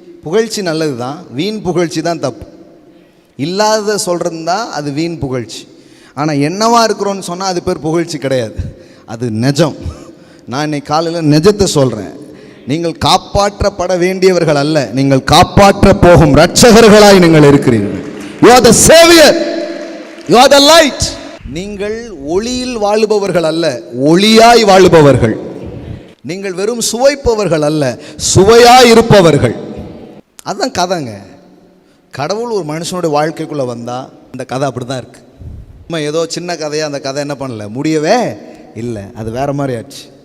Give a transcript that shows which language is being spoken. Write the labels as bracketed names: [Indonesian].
[Tamil] புகழ்ச்சி நல்லது தான், வீண் புகழ்ச்சி தான் தப்பு. இல்லாத சொல்கிறது தான் அது வீண் புகழ்ச்சி. ஆனால் என்னவா இருக்கிறோன்னு சொன்னால் அது பேர் புகழ்ச்சி கிடையாது, அது நிஜம். நான் இன்னைக்கு காலையில் நிஜத்தை சொல்கிறேன். நீங்கள் காப்பாற்றப்பட வேண்டியவர்கள் அல்ல, நீங்கள் காப்பாற்ற போகும் இரட்சகர்களாய் நீங்கள் இருக்கிறீர்கள். [English] You are the savior, you are the light. [Tamil] நீங்கள் ஒளியில் வாழுபவர்கள் அல்ல, ஒளியாய் வாழுபவர்கள். நீங்கள் வெறும் சுவைப்பவர்கள் அல்ல, சுவையாய் இருப்பவர்கள். அதுதான் கதைங்க. கடவுள் ஒரு மனுஷனுடைய வாழ்க்கைக்குள்ளே வந்தால் அந்த கதை அப்படி தான் இருக்குது. நம்ம ஏதோ சின்ன கதையாக அந்த கதை என்ன பண்ணல, முடியவே இல்லை, அது வேறு மாதிரி ஆச்சு.